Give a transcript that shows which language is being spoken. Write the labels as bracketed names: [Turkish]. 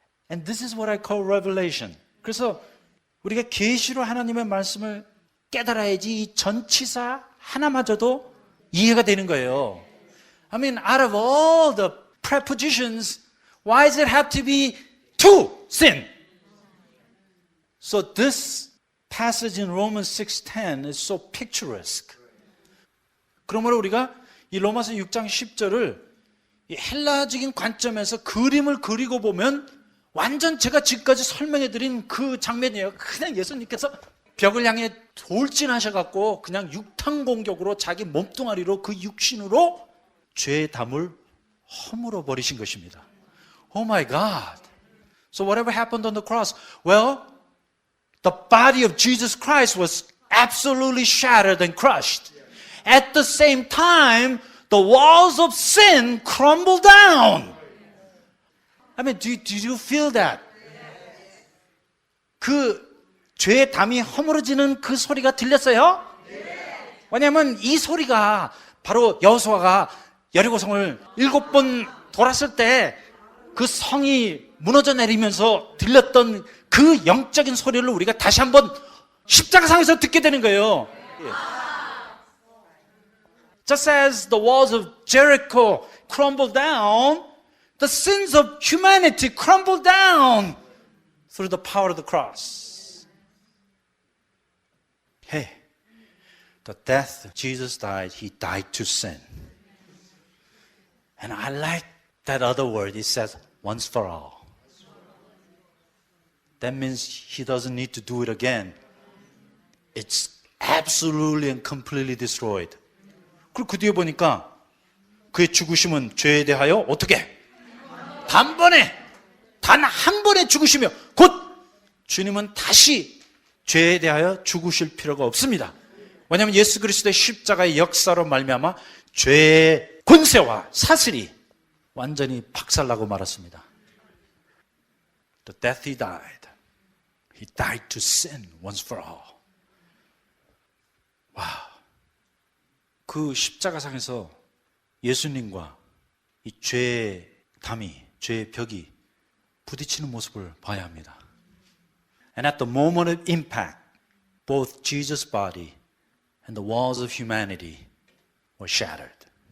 [English] And this is what I call revelation. [Korean] 그래서 우리가 계시로 하나님의 말씀을 깨달아야지 이 전치사 하나마저도 이해가 되는 거예요. [English] I mean, out of all the prepositions, why does it have to be to sin? So this passage in Romans 6:10 is so picturesque. [Korean] 그러므로 우리가 이 로마서 6장 10절을 이 헬라적인 관점에서 그림을 그리고 보면 완전 제가 지금까지 설명해드린 그 장면이에요. 그냥 예수님께서 벽을 향해 돌진하셔갖고 그냥 육탄 공격으로 자기 몸뚱아리로 그 육신으로 죄의 담을 허물어 버리신 것입니다. [English] Oh my God. So whatever happened on the cross? Well, the body of Jesus Christ was absolutely shattered and crushed. At the same time, the walls of sin crumbled down. I mean, do you feel that? [Korean] 그 죄의 담이 허물어지는 그 소리가 들렸어요? 왜냐하면 이 소리가 바로 여호수아가 여리고성을 7번 돌았을 때 그 성이 무너져 내리면서 들렸던 그 영적인 소리를 우리가 다시 한번 십자가상에서 듣게 되는 거예요. [English] Just as the walls of Jericho crumbled down, the sins of humanity crumbled down through the power of the cross. Hey, the death Jesus died, He died to sin. And I like that other word. It says once for all. that means he doesn't need to do it again. It's absolutely and completely destroyed. [Korean] 그리고 그 뒤에 보니까 그의 죽으심은 죄에 대하여 어떻게? 단번에, 단 한 번에 죽으시며 곧 주님은 다시 죄에 대하여 죽으실 필요가 없습니다. 왜냐하면 예수 그리스도의 십자가의 역사로 말미암아 죄의 권세와 사슬이 완전히 박살나고 말았습니다. [English] The death he died to sin once for all. [Korean] 와, 그 십자가상에서 예수님과 이 죄의 담이, 죄의 벽이 부딪히는 모습을 봐야 합니다. [English] And at the moment of impact, both Jesus' body and the walls of humanity were shattered.